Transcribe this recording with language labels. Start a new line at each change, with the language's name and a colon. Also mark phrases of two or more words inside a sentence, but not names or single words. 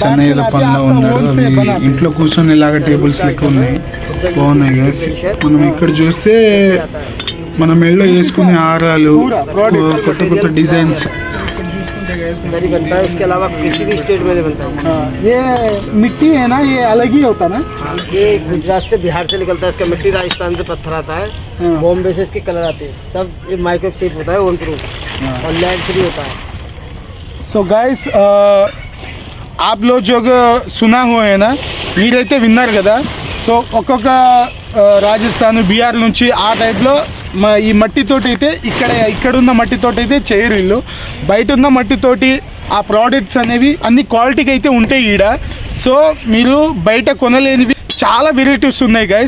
Telugu: అన్నయ్య ఏదో పనిలో ఉన్నాడు. అవి ఇంట్లో కూర్చొని ఇలాగ టేబుల్స్ లెక్క ఉన్నాయి. బాగున్నాయి గైస్. మనం ఇక్కడ చూస్తే మన మెడలో వేసుకునే హారాలు, కొత్త డిజైన్స్.
Hindi: दरी बनता है, उसके अलावा किसी भी स्टेट में नहीं बनता है। ये मिट्टी है ना, ये अलग ही होता ना? ये गुजरात से बिहार से निकलता है, इसका मिट्टी राजस्थान से पत्थर आता है, बॉम्बे से इसके कलर आते हैं, सब ये
English: micro shape
Hindi: होता है, ओन प्रूफ और लैंड फ्री होता है।
English: so guys
Hindi: आप लोग जो सुना हुआ है ना,
Telugu: మీరైతే విన్నారు కదా. సో ఒక్కొక్క రాజస్థాన్ బీహార్ నుంచి ఆ టైప్లో ఈ మట్టితోటి అయితే ఇక్కడున్న మట్టితోటి అయితే చేయరు వీళ్ళు. బయట ఉన్న మట్టితోటి ఆ ప్రోడక్ట్స్ అనేవి అన్ని క్వాలిటీకి అయితే ఉంటాయి ఈడ. సో మీరు బయట కొనలేనివి చాలా వెరైటీస్ ఉన్నాయి గైస్.